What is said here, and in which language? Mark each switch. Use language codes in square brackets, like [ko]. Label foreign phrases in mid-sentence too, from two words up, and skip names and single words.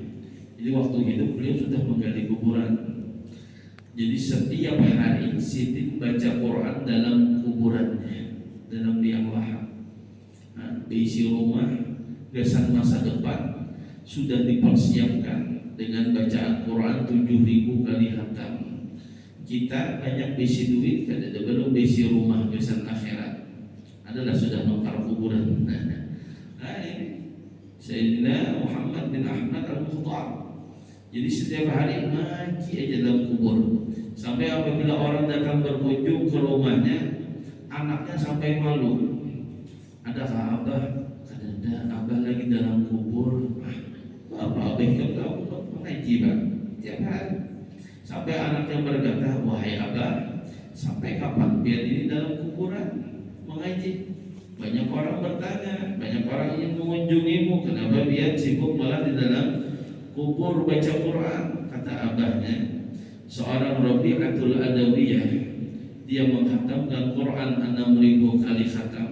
[id] Jadi waktu hidup beliau sudah menggali kuburan. Jadi setiap hari Siti baca Quran dalam kuburannya, dalam liang lahat. Diisi rumah, kesan masa depan sudah dipersiapkan dengan bacaan Quran 7.000 kali hatam. Kita banyak besi duit, [bjn] kada ada [id] baru besi rumah kesan akhirat. Adalah sudah mengkar kuburan. Ini Sayyidina Muhammad bin Ahmad Al-Muhdar. Jadi setiap hari ngaji aja dalam kubur. Sampai apabila orang datang berkunjung ke rumahnya, anaknya sampai malu. Adakah abah? Ada, abah lagi dalam kubur. Apa abah kan kamu mengaji bang tiap hari. Sampai anaknya berkata, wahai abah, sampai kapan biar ini dalam kuburan mengaji? Banyak orang bertanya, banyak orang ingin mengunjungimu, kenapa biar sibuk malah di dalam kubur baca Quran? Kata abahnya, seorang Rabi'atul Adawiyah, dia menghatamkan Quran 6.000 kali khatam.